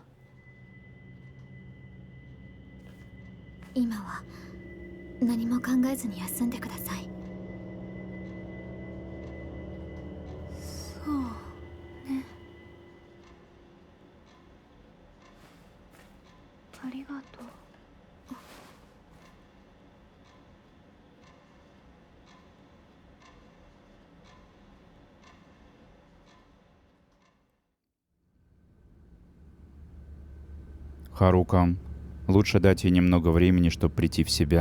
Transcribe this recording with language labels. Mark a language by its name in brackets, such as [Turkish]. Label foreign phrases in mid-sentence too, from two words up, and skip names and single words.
[Japanese] 今は何も考えずに休んでください。そうね。ありがとう。 [Russian] Харука, лучше дать ей немного времени, чтобы прийти в себя.